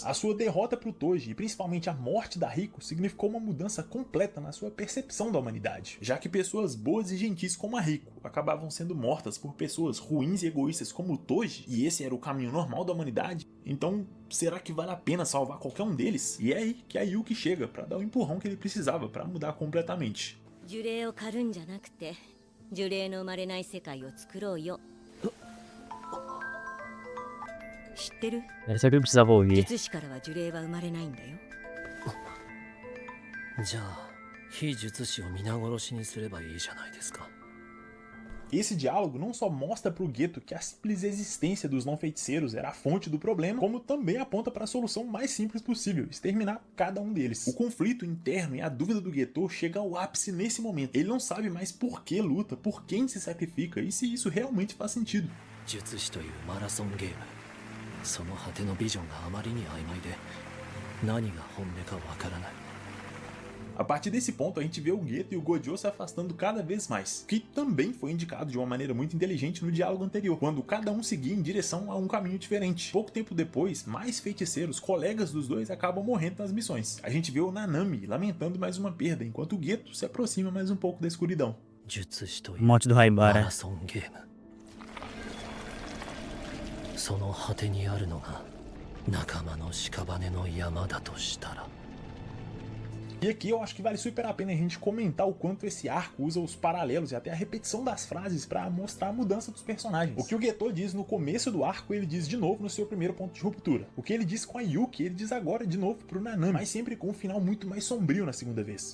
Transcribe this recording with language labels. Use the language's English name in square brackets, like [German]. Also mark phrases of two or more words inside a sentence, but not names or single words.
[Portuguese] A sua derrota pro Toji, e principalmente a morte da Riko, significou uma mudança completa na sua percepção da humanidade, já que pessoas boas e gentis como a Riko acabavam sendo mortas por pessoas ruins e egoístas como o Toji, e esse era o caminho normal da humanidade. Então, será que vale a pena salvar qualquer um deles? E é aí que a Yuki chega para dar o empurrão que ele precisava para mudar completamente. [Japanese] 呪霊を狩るんじゃなくて、呪霊の生まれない世界を作ろうよ。知ってる？ [Portuguese] Era só que eu precisava ouvir. [Japanese] 術師からは呪霊は生まれないんだよ。じゃあ非術師を皆殺しにすればいいじゃないですか。 [Portuguese] Esse diálogo não só mostra pro Geto que a simples existência dos não-feiticeiros era a fonte do problema, como também aponta para a solução mais simples possível, exterminar cada um deles. O conflito interno e a dúvida do Geto chega ao ápice nesse momento. Ele não sabe mais por que luta, por quem se sacrifica e se isso realmente faz sentido. [Japanese] 術師というマラソンゲーム、その果てのビジョンがあまりに曖昧で何が本音かわからない。 [Portuguese] A partir desse ponto, a gente vê o Geto e o Gojo se afastando cada vez mais, que também foi indicado de uma maneira muito inteligente no diálogo anterior, quando cada um seguia em direção a um caminho diferente. Pouco tempo depois, mais feiticeiros, colegas dos dois, acabam morrendo nas missões. A gente vê o Nanami lamentando mais uma perda, enquanto o Geto se aproxima mais um pouco da escuridão. Morte do Haibara. [Japanese] その果てにあるのが仲間の屍の山だとしたら。 [Portuguese] E aqui eu acho que vale super a pena a gente comentar o quanto esse arco usa os paralelos e até a repetição das frases para mostrar a mudança dos personagens. O que o Geto diz no começo do arco, ele diz de novo no seu primeiro ponto de ruptura. O que ele diz com a Yuki, ele diz agora de novo pro Nanami, mas sempre com um final muito mais sombrio na segunda vez.